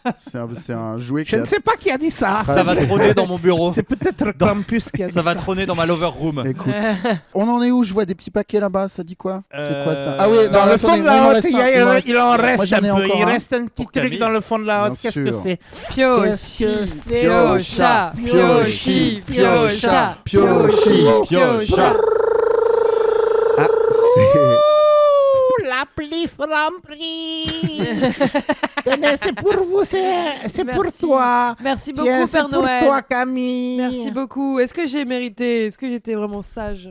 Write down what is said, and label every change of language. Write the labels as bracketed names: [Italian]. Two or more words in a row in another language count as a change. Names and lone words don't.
[French] C'est un jouet qui Je ne sais pas qui a dit ça. Ça va trôner dans mon bureau. C'est peut-être Krampus qui a dit Ça ça. va trôner dans ma [English] lover room. [French] Écoute, on en est où? Je vois des petits paquets là-bas, ça dit quoi? C'est quoi ça? Euh, Ah oui, Dans le fond de la hotte, il en Moi, reste j'en ai un peu. encore Il un. reste un petit Pour truc Camille. dans le fond de la hotte. Bien Qu'est-ce que sûr. c'est? Piochi, Piocha, piochi, piocha, piochi, Piocha. Ah, c'est. L'appli Franprix. Tenez, c'est pour vous, c'est pour Merci. toi. Merci beaucoup, Tiens, c'est Père pour Noël. toi, Camille. Merci beaucoup. Est-ce que j'ai mérité? Est-ce que j'étais vraiment sage?